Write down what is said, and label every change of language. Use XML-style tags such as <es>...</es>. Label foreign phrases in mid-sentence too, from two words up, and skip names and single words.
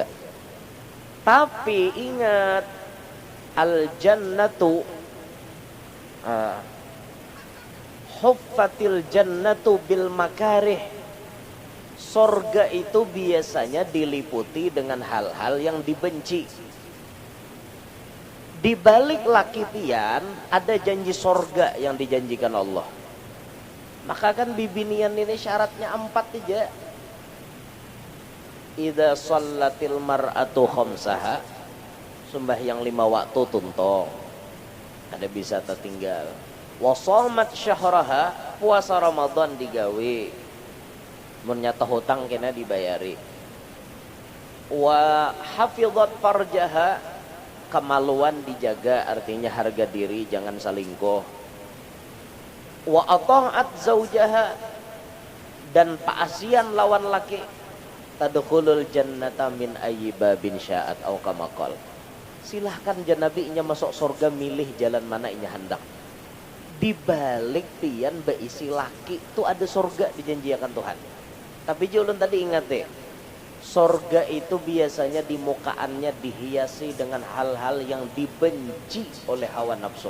<id>Tapi ingat</id> <ar>الجنة حفت الجنة بالمكاره.</ar> <id>Surga itu biasanya diliputi dengan hal-hal yang dibenci.</id> <bjn>Di balik laki pian ada janji surga yang dijanjikan Allah. Maka kan bibinian ini syaratnya 4 aja.</bjn> <ar>إذا صلت المرأة خمسها,</ar> <bjn>sembahyang 5 waktu tuntong. Kada bisa tertinggal.</bjn> <ar>وصامت شهرها,</ar> <bjn>puasa Ramadan digawe. Mun nyata hutang kena dibayari.</bjn> <ar>وحفظت فرجها,</ar> <id>kemaluan dijaga, artinya harga diri, jangan selingkuh.</id> <ar>وأطاعت زوجها,</ar> <bjn>dan paasian lawan laki.</bjn> <ar>تدخل الجنة من أي باب شاءت أو كما قال.</ar> <bjn>Silahkan janabinya masuk surga, milih jalan mana inya hendak. Di balik pian beisi laki itu ada surga dijanjikan Tuhan.</bjn> <id>Tapi ulun tadi ingat deh, surga itu biasanya di mukaannya dihiasi dengan hal-hal yang dibenci oleh hawa nafsu.</id>